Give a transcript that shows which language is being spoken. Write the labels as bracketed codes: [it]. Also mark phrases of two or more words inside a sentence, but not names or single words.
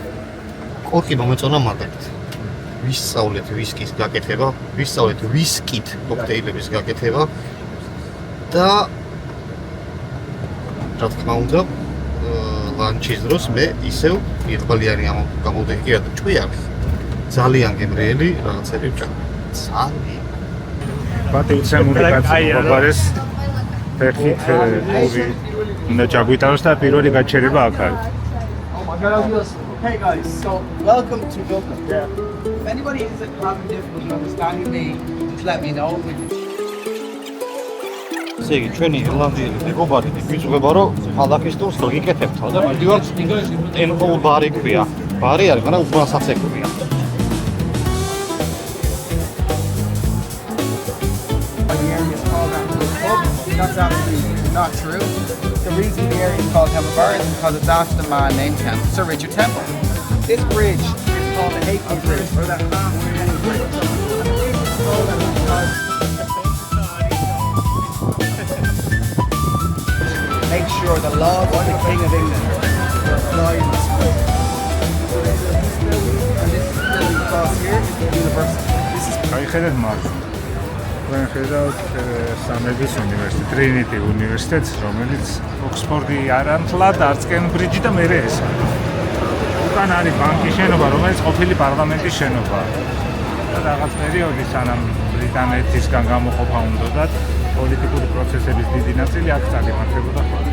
[ka] კორკი მომეწონა მაგალითად. ვისწავლეთ ვისკის გაკეთება, ვისწავლეთ ვისკით კოქტეილების გაკეთება და რა თქმა უნდა ლანჩის დროს მე ისევ იღბალიანი გამოვდექი რა ჭკვიანი. ძალიან გემრიელი რაღაცები ვჭამ. ძალიან პატივცემული კაცი მოგაბარეს ფეხით ორი უნდა ჩაგვიტაროს და პირველი გაჩერება აქ არის. [en] Hey guys, so welcome to Dublin. If anybody is having difficulty understanding me, just let me know. [ka] ესე იგი, ჩვენი ირლანდიელი მეგობარი გვიწვება, რომ ქალაქის ტურს გიკეთებთ და მიდივართ ტემპლ ბარი ქვია. ბარი არის, მაგრამ უბრალოდ საცეკვია. [en] That's absolutely not true. The reason the area is called Temple Bar is because it's after the man named Sir Richard Temple. This bridge is called the Halfpenny Bridge, or the Halfpenny Bridge. Make sure the laws of the King of England were applied in this bridge. And this building across here is the university. This is [ka] გაიხედეთ მარჯვნივ. ჩვენ ხედავთ სამების უნივერსიტეტი, ტრინიტი უნივერსიტეტს, რომელიც ოქსფორდი არანთლად არც კემბრიჯი და მერე ეს. უკან არის ბანკის შენობა, რომელიც ყოფილი პარლამენტის შენობა. და რაღაც პერიოდი სანამ ბრიტანეთისგან გამოყოფა უნდათ, პოლიტიკური პროცესების დიდი ნაწილი აქ წარიმართებოდა ხოლმე.